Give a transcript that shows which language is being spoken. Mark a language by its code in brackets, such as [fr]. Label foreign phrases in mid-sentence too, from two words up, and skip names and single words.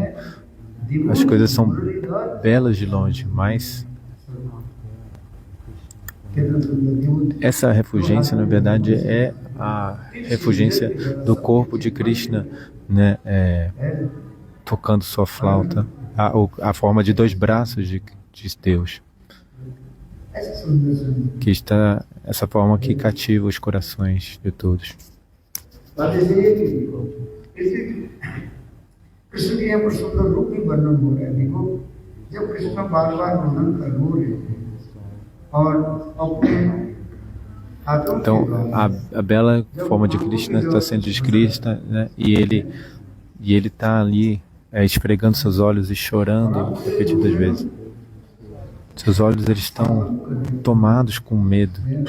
[pt] As coisas são belas de longe, mas essa refulgência, na verdade, é a refulgência do corpo de Krishna, né? Tocando sua flauta, a forma de dois braços de Deus, que está essa forma que cativa os corações de todos. [hi] कृष्ण के यहाँ पर सुंदर रूप भी वर्णन हो रहा है। देखो, जब कृष्ण बार बार वर्णन कर रहे थे और अपने [pt] Então, a bela forma de Krishna está sendo descrita, né? E ele está ali esfregando seus olhos e chorando repetidas vezes. Seus olhos eles estão tomados com medo.